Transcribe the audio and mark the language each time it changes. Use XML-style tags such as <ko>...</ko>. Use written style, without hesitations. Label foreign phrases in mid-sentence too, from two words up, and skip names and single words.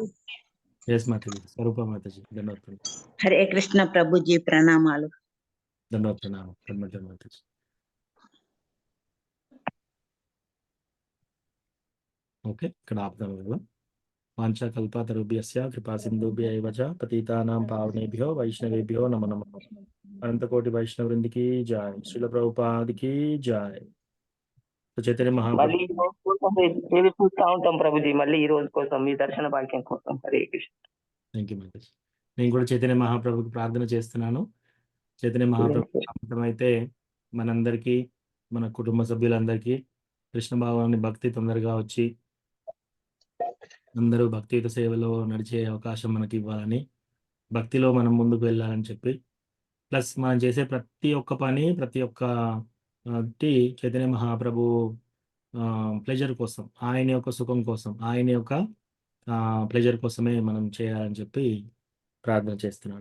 <te>ఎస్ మాతాజీ. స్వరూప మాతాజీ, దండోత్తరం. హరే కృష్ణ ప్రభుజీ, ప్రణామాలు. దండోత్తరం మాతాజీ. ఓకే, ఇక్కడ ఆపుదాం కదా.</te> <sa>వాంఛాకల్పతరుభ్యస్య కృపా సింధుభ్య ఏవ చ పతితానాం పావనేభ్యో వైష్ణవేభ్యో నమో నమః.</sa> <te>అనంతకోటి వైష్ణవృందికి జాయ్. శ్రీల ప్రభుపాదికి జాయ్. చైతన్య మళ్ళీ ఈ రోజు కోసం ఎదురు చూస్తూ ఉంటాం ప్రభుజీ. మళ్ళీ ఈ రోజు కోసం మీ దర్శన భాగ్యం కోసం. హరే కృష్ణ.</te> <en>thank you మాతాజీ.</en> <te>నేను కూడా చైతన్య మహాప్రభుకి ప్రార్థన చేస్తున్నాను. చైతన్య మహాప్రభు అమృతమైతే మనందరికీ, మన కుటుంబ సభ్యులందరికీ కృష్ణ భావాన్ని భక్తి తొందరగా వచ్చి అందరూ భక్తియుత సేవలో నడిచే అవకాశం మనకి ఇవ్వాలని, భక్తిలో మనం ముందుకు వెళ్ళాలని చెప్పి, ప్లస్ మనం చేసే ప్రతి ఒక్క పని, ప్రతి ఒక్క చైతన్య మహాప్రభు ప్లెజర్ కోసం, ఆయన యొక్క సుఖం కోసం, ఆయన యొక్క ప్లెజర్ కోసమే మనం చేయాలని చెప్పి ప్రార్థన చేస్తున్నాను.</te>